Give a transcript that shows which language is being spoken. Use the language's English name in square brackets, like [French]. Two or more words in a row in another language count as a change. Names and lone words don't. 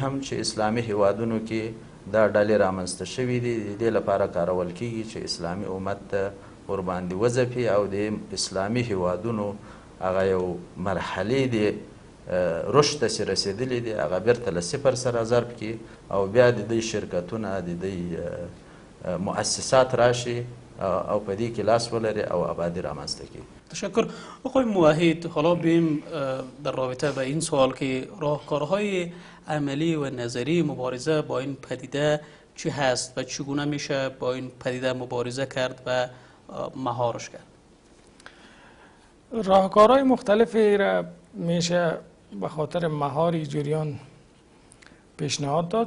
[Pashto] هم چې اسلامي هیوادونو کې دا ډلې رامنځته شوي دي د دې لپاره کارول کیږي چې اسلامي امت ته ورباندې وځپي او د اسلامي هیوادونو هغه یو مرحلې دي رشد ته چې رسېدلي دي هغه بیرته له صفر سره ضرب کړي او بیا د دوی شرکتونه د دوی مؤسسات راشي او په دې کې لاس ولري او آبادی رامنځته کړي. [Persian] تشکر. آقای موحد، حالا بریم در رابطه با این سوال که راهکارهای عملی و نظری مبارزه با این پدیده چی هست و چگونه میشه با این پدیده مبارزه کرد و مهارش کرد؟ راهکارهای مختلفی را میشه به خاطر مهار جریان پیشنهاد داد.